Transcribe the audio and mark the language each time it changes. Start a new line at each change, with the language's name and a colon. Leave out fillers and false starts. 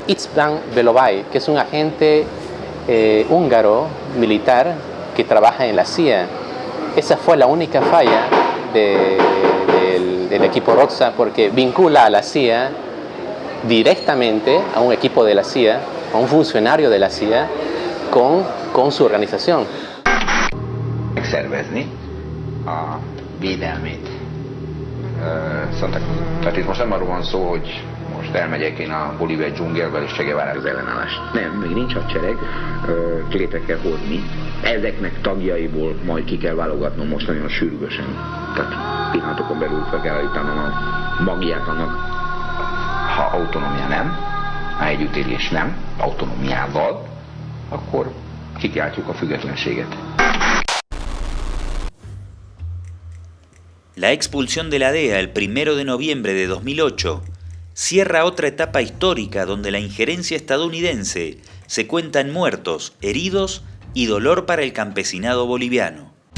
Spanish: István Belovai, que es un agente húngaro militar que trabaja en la CIA. Esa fue la única falla del equipo Rosa, porque vincula a la CIA directamente a un equipo de la CIA, a un funcionario de la CIA, con su organización.
Hungarian: Megszervezni a védelmét Santa Cruz. Tehát itt most nem arról van szó, hogy most most elmegyek én a bolíviai dzsungelbe és Che Guevarához ellenállást. Nem, még nincs hadsereg, létre kell hozni. Ezeknek tagjaiból majd ki kell válogatnom most nagyon sürgősen. Tehát pillanatokon belül fel kell állítanom a magját annak. Ha autonómia nem, ha együttélés nem, autonómiával, akkor kikiáltjuk a függetlenséget.
Spanish: La expulsión de la DEA el 1 de noviembre de 2008 cierra otra etapa histórica donde la injerencia estadounidense se cuenta en muertos, heridos y dolor para el campesinado boliviano.